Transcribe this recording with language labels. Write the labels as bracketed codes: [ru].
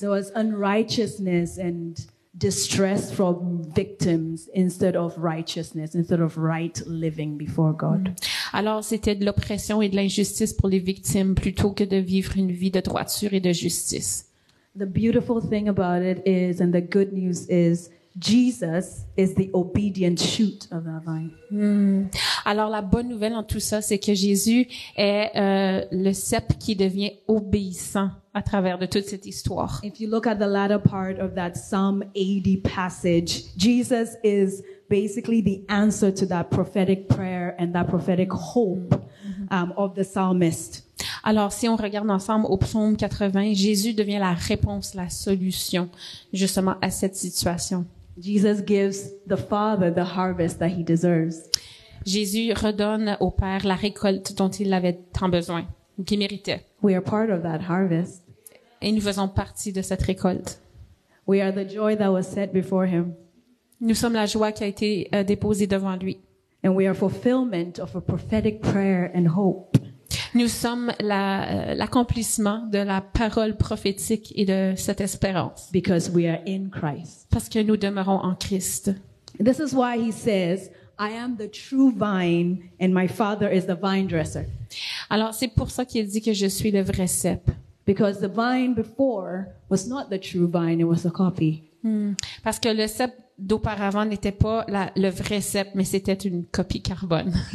[en] There was unrighteousness and distress from victims instead of righteousness, instead of right living before God. [fr] Alors, c'était de l'oppression et de l'injustice pour les victimes plutôt que de vivre une vie de droiture et de justice. [en] The beautiful thing about it is, and the good news is, Jesus is the obedient shoot of that vine. [fr] Alors, la bonne nouvelle en tout ça, c'est que Jésus est le cep qui devient obéissant à travers de toute cette histoire. [en] If you look at the latter part of that Psalm 80 passage, Jesus is basically the answer to that prophetic prayer and that prophetic hope of the psalmist. [fr] Alors, si on regarde ensemble au psaume 80, Jésus devient la réponse, la solution, justement, à cette situation. [en] Jesus gives the Father the harvest that he deserves. [fr] Jésus redonne au Père la récolte dont il avait tant besoin, qu'il méritait. [en] We are part of that harvest. [fr] Et nous faisons partie de cette récolte. [en] We are the joy that was set before him. [fr] Nous sommes la joie qui a été déposée devant lui. [en] And we are fulfillment of a prophetic prayer and hope. [fr] Nous sommes l'accomplissement de la parole prophétique et de cette espérance. [en] Because we are in Christ. [fr] Parce que nous demeurons en Christ. [en] This is why he says, I am the true vine and my Father is the vine dresser. [fr] Alors, c'est pour ça qu'il dit que je suis le vrai cep. [en] Because the vine before was not the true vine, it was a copy. [fr] Parce que le cep d'auparavant n'était pas le vrai cep, mais c'était une copie carbone.